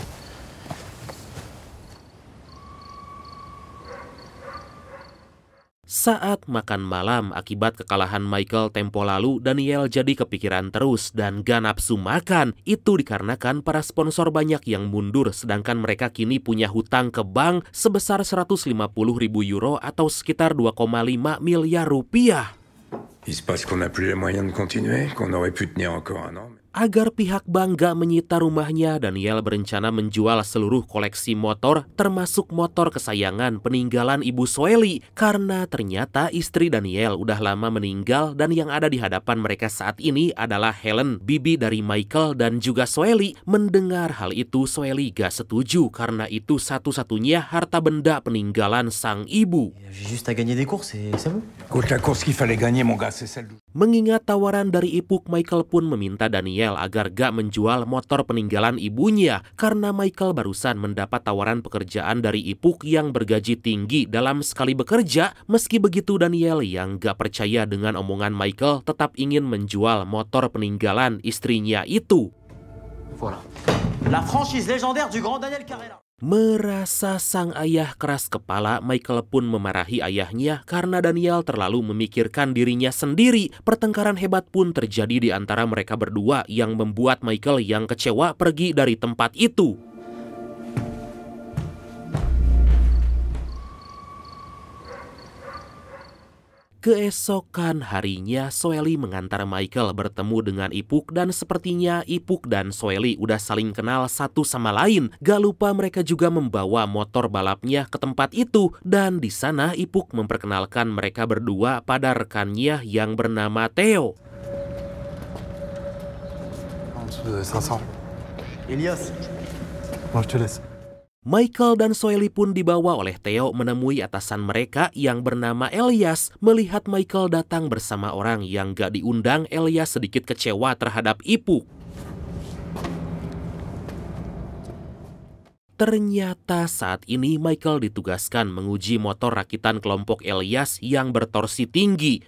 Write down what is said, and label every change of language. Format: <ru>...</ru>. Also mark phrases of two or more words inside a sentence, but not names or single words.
<id>Saat makan malam akibat kekalahan Michael tempo lalu, Daniel jadi kepikiran terus dan gak nafsu makan. Itu dikarenakan para sponsor banyak yang mundur, sedangkan mereka kini punya hutang ke bank sebesar 150.000 euro atau sekitar 2,5 miliar rupiah.</id> <fr>Il se passe qu'on n'a plus les moyens de continuer, qu'on aurait pu tenir encore un an.</fr> <id>Agar pihak bank gak menyita rumahnya, Daniel berencana menjual seluruh koleksi motor, termasuk motor kesayangan peninggalan ibu Soeli. Karena ternyata istri Daniel udah lama meninggal dan yang ada di hadapan mereka saat ini adalah Helen, bibi dari Michael dan juga Soeli. Mendengar hal itu, Soeli gak setuju karena itu satu-satunya harta benda peninggalan sang ibu.</id> <fr>J'ai juste à gagner des courses et c'est bon. Écoute, la course qu'il fallait gagner, mon gars, c'est celle.</fr> <id>Mengingat tawaran dari Ipuk, Michael pun meminta Daniel agar gak menjual motor peninggalan ibunya karena Michael barusan mendapat tawaran pekerjaan dari Ipuk yang bergaji tinggi dalam sekali bekerja. Meski begitu, Daniel yang gak percaya dengan omongan Michael tetap ingin menjual motor peninggalan istrinya itu.</id> <fr>Voilà. La franchise légendaire du grand Daniel Carrera.</fr> <id>Merasa sang ayah keras kepala, Michael pun memarahi ayahnya karena Daniel terlalu memikirkan dirinya sendiri. Pertengkaran hebat pun terjadi di antara mereka berdua yang membuat Michael yang kecewa pergi dari tempat itu. Keesokan harinya, Soeli mengantar Michael bertemu dengan Ipuk dan sepertinya Ipuk dan Soeli udah saling kenal satu sama lain. Gak lupa mereka juga membawa motor balapnya ke tempat itu dan di sana Ipuk memperkenalkan mereka berdua pada rekannya yang bernama Theo.</id> <fr>Elias, moi je te laisse.</fr> <id>Michael dan Soeli pun dibawa oleh Theo menemui atasan mereka yang bernama Elias. Melihat Michael datang bersama orang yang gak diundang, Elias sedikit kecewa terhadap Ipuk. Ternyata saat ini Michael ditugaskan menguji motor rakitan kelompok Elias yang bertorsi tinggi.</id>